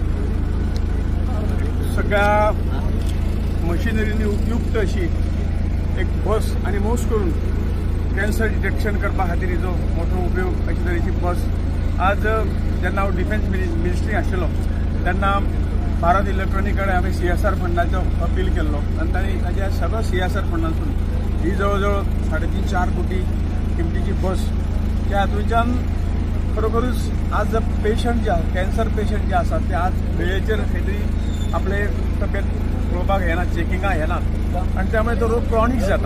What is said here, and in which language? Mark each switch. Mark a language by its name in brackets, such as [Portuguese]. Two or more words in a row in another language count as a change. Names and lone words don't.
[Konkani] सगळ्या मशिनरीनी उपयुक्त अशी एक बस आणि मोस करून [English] cancer detection [Konkani] करपा खातीर जो मोठो उपयोग अशे तरेची बस आज जेन्ना हांव [English] defence ministry [Konkani] आशिल्लो तेन्ना भारत इलेक्ट्रॉनिक कडेन हांवें CSR फंडाचो अपील केल्लो आनी तांणी ताच्या सगळ्या CSR फंडांतून ही जवळ जवळ 3.5-4 कोटी किमतीची बस त्या हातूंतल्यान खरोखरूच आज पेशंट जे आसा [English] cancer patient [Konkani] जे आसात ते आज वेळेचेर खंय तरी आपले तब्येत पळोवपाक येनात, चेकिंगाक येनात आनी त्यामुळे तो रोग क्रॉनिक जाता.